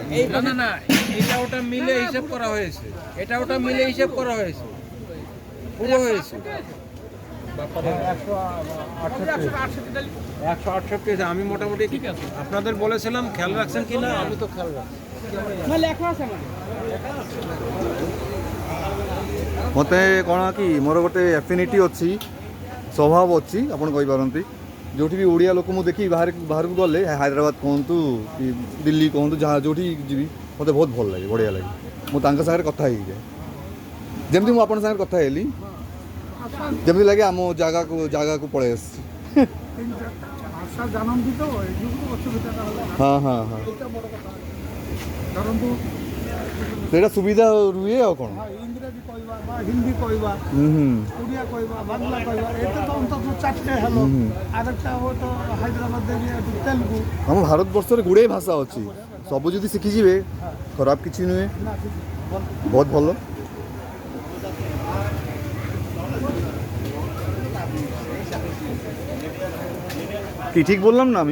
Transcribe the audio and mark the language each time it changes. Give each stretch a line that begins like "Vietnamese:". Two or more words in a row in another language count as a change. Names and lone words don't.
Bangla: না না, এটা ওটা মিলে হিসাব করা হয়েছে, এটা ওটা মিলে হিসাব করা হয়েছে, পুরো হয়েছে 168। 168 আছে। আমি মোটামুটি ঠিক আছে, আপনাদের বলেছিলাম খেয়াল রাখছেন কি না, আমি তো খেয়াল রাখছি।
Odia: ମତେ କ'ଣ କି ମୋର ଗୋଟେ ଆଫିନିଟି ଅଛି, ସ୍ୱଭାବ ଅଛି ଆପଣ କହିପାରନ୍ତି। ଯେଉଁଠି ବି ଓଡ଼ିଆ ଲୋକ ମୁଁ ଦେଖି ବାହାରକୁ ଗଲେ, ହାଇଦ୍ରାବାଦ କୁହନ୍ତୁ କି ଦିଲ୍ଲୀ କୁହନ୍ତୁ, ଯାହା ଯେଉଁଠି ଯିବି ମୋତେ ବହୁତ ଭଲ ଲାଗେ, ବଢ଼ିଆ ଲାଗେ। ମୁଁ ତାଙ୍କ ସାଙ୍ଗରେ କଥା ହେଇଯାଏ, ଯେମିତି ମୁଁ ଆପଣଙ୍କ ସାଙ୍ଗରେ କଥା ହେଲି, ଯେମିତି ଲାଗେ ଆମ ଜାଗାକୁ ପଳେଇ ଆସିଛି। ଭାଷା ଜାଣନ୍ତି ତ ଏଇ ଯୋଗୁଁ ଅସୁବିଧାଟା ହେଲା। ହଁ ହଁ ହଁ, ଏଇଟା ବଡ଼ କଥା। ଧରନ୍ତୁ ସେଇଟା ସୁବିଧା ରୁହେ ଆଉ କ'ଣ। ଇଂରାଜୀ କହିବା ବା ହିନ୍ଦୀ କହିବା, ହୁଁ ହୁଁ ଓଡ଼ିଆ କହିବା, ବାংলা କହିବା,
Bangla: এটা তো অন্তত চারটে হলো। আরেকটা হয়তো হায়দ্রাবাদ এরিয়া তেলুগু।
Odia: ଆମ ଭାରତବର୍ଷରେ ଗୁଡ଼ାଏ ଭାଷା ଅଛି, ସବୁ ଯଦି ଶିଖିଯିବେ ଖରାପ କିଛି ନୁହେଁ, ବହୁତ ଭଲ।
Bangla: কি ঠিক বললাম না আমি?